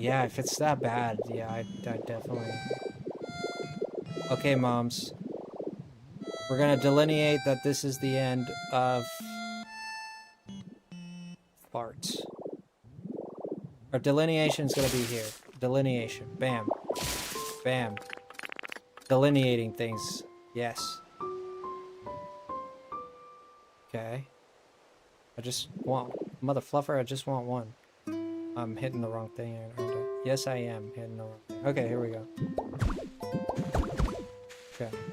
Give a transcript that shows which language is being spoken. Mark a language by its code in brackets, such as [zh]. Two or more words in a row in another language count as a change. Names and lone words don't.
[en] Yeah, if it's that bad, yeah, I definitely... Okay, moms. We're gonna delineate that this is the end of... farts. Our delineation's gonna be here. Delineation. Bam. Bam. Delineating things. Yes. Okay. I just want... Mother fluffer, I just want one. I'm hitting the wrong thing, aren't I? Yes, I am hitting the wrong thing. Okay, here we go. Okay.